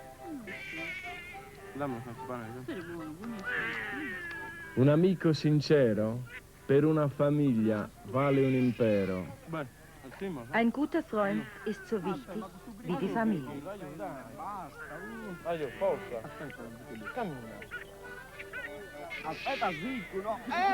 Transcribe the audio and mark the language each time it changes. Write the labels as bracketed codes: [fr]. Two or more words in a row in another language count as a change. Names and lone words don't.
[it] Dammi una spana. Un amico sincero per una famiglia vale un impero. [de] Ein guter Freund ist so wichtig wie die Familie. [it] Forza. Cammina. Aspetta, zitto, no?